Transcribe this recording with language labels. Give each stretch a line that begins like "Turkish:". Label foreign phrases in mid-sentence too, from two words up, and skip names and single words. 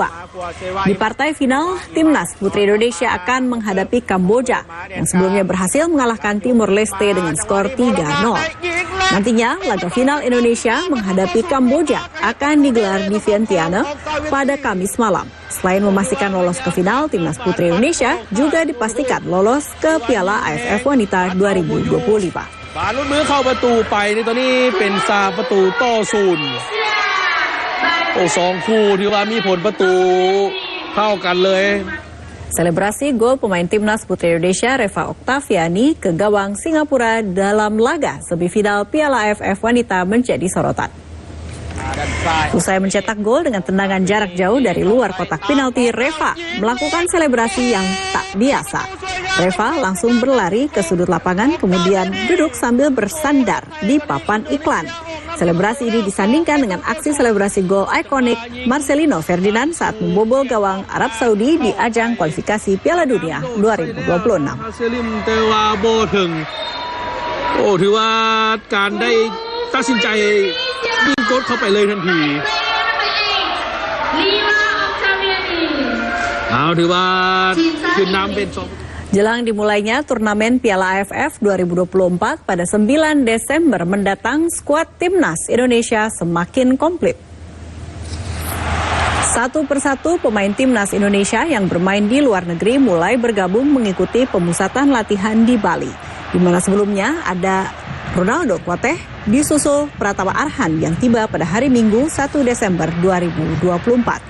Indonesian: Di partai final, Timnas Putri Indonesia akan menghadapi Kamboja yang sebelumnya berhasil mengalahkan Timor Leste dengan skor 3-0. Nantinya, laga final Indonesia menghadapi Kamboja akan digelar di Vientiane pada Kamis malam. Selain memastikan lolos ke final, Timnas Putri Indonesia juga dipastikan lolos ke Piala AFF Wanita 2025.
Thai: บาลุ้นมือเข้าประตูไปนี่ตอนนี้เป็น3ประตูต่อ0โอ้2คู่ที่ว่ามีผลประตูเท่ากันเลย
Indonesian: Selebrasi gol pemain Timnas Putri Indonesia Reva Oktaviani ke gawang Singapura dalam laga semifinal Piala AFF Wanita menjadi sorotan. Usai mencetak gol dengan tendangan jarak jauh dari luar kotak penalti, Reva melakukan selebrasi yang tak biasa. Reva langsung berlari ke sudut lapangan, kemudian duduk sambil bersandar di papan iklan. Selebrasi ini disandingkan dengan aksi selebrasi gol ikonik Marcelino Ferdinand saat membobol gawang Arab Saudi di ajang kualifikasi Piala Dunia 2026.
Thai: ถือว่าการได้ตัดสินใจยิงโกลเข้าไปเลยทันทีถือว่าขึ้นนำเป็น
Indonesian: Jelang dimulainya turnamen Piala AFF 2024 pada 9 Desember mendatang, skuad Timnas Indonesia semakin komplit. Satu persatu pemain Timnas Indonesia yang bermain di luar negeri mulai bergabung mengikuti pemusatan latihan di Bali, di mana sebelumnya ada Ronaldo Kuateh, disusul Pratama Arhan yang tiba pada hari Minggu 1 Desember 2024.